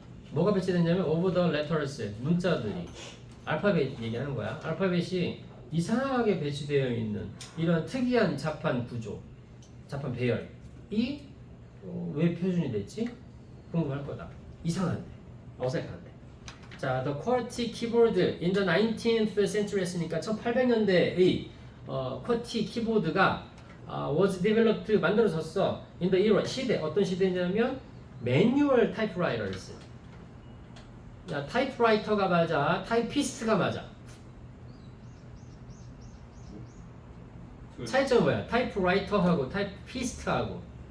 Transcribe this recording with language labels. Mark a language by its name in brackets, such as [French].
[Korean] 뭐가 배치됐냐면 [English] over the letters [Korean] 문자들이 알파벳 얘기하는 거야. 알파벳이 이상하게 배치되어 있는 이런 특이한 자판 구조, 자판 배열이 왜 표준이 됐지? 궁금할 거다. 이상한데, 어색한데. [English] 자, the QWERTY keyboard in the 19th century [Korean] 했으니까 1800년대의 QWERTY 키보드가 [English] was developed [Korean] 만들어졌어. [English] in the era [Korean] 시대 어떤 시대냐면 [English] manual typewriters. [Korean] 야, 타이프라이터가 맞아, 타이피스트가 맞아. 차이점은 뭐야? 타이프라이터하고 타이피스트하고.